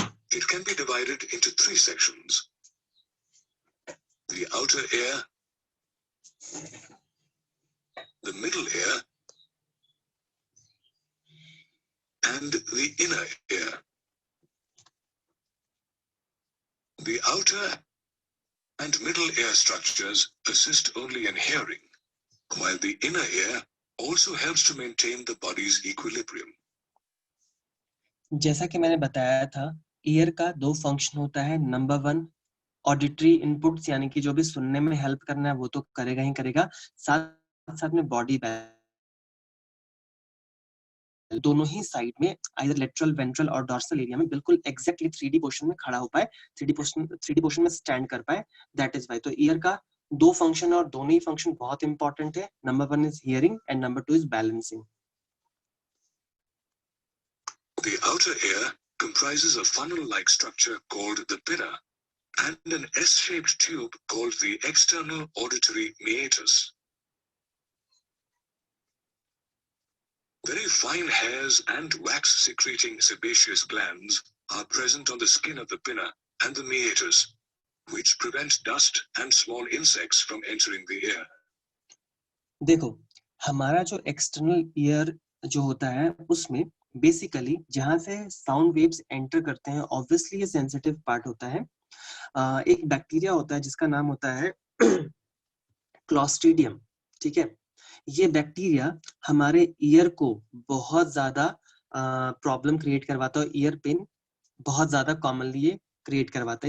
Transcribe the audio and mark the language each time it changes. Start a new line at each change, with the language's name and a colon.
English: It can be divided into 3 sections: the outer ear, the middle ear, and the inner ear. The outer and middle ear structures assist only in hearing, while the inner ear also helps to maintain the body's equilibrium.
Hindi: जैसा कि मैंने बताया था, year का 2 function होता है। Number 1 auditory inputs, यानी कि जो भी सुनने में हेल्प करना है वो तो करेगा ही करेगा, साथ साथ में बॉडी दोनों ही साइड में, आइदर लेटरल, वेंट्रल और डॉर्सल एरिया में बिल्कुल एग्जैक्टली 3D पोजीशन में खड़ा हो पाए, 3D पोजीशन में स्टैंड कर पाए,
English: That is why.
Hindi: तो ईयर का 2 फंक्शन है और दोनों ही फंक्शन बहुत इंपॉर्टेंट है।
English: Number 1 is hearing and number 2 is balancing. The outer ear comprises a funnel-like structure called the pinna and an S-shaped tube called the external auditory meatus. Very fine hairs and wax-secreting sebaceous glands are present on the skin of the pinna and the meatus, which prevent dust and small insects from entering the ear.
Hindi: देखो, हमारा जो external ear जो होता है उसमें basically जहां से sound waves enter करते हैं, ऑब्वियसली ये सेंसिटिव पार्ट होता है। एक बैक्टीरिया होता है जिसका नाम होता है क्लॉस्ट्रीडियम, ठीक है। ये बैक्टीरिया हमारे ईयर को बहुत ज्यादा प्रॉब्लम क्रिएट करवाता है, ईयर पेन बहुत ज्यादा कॉमनली ये क्रिएट करवाता है।